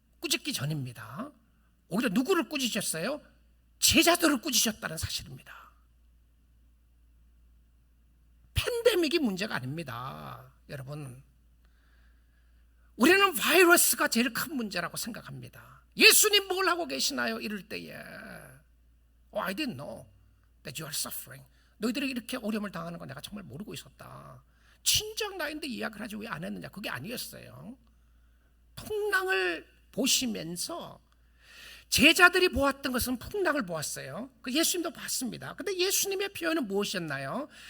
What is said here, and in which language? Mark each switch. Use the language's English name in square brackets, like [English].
[Korean] 꾸짖기 전입니다. 오히려 누구를 꾸짖으셨어요? 제자들을 꾸짖으셨다는 사실입니다. 팬데믹이 문제가 아닙니다. 여러분, 우리는 바이러스가 제일 큰 문제라고 생각합니다. 예수님 뭘 하고 계시나요? 이럴 때에 [English] I didn't know that you are suffering. [Korean] 너희들이 이렇게 어려움을 당하는 거 내가 정말 모르고 있었다. 친정 나인데 이야기를 하지 왜 안 했느냐? 그게 아니었어요. 풍랑을 보시면서 제자들이 보았던 것은 풍랑을 보았어요. 예수님도 봤습니다. 근데 예수님의 표현은 무엇이었나요?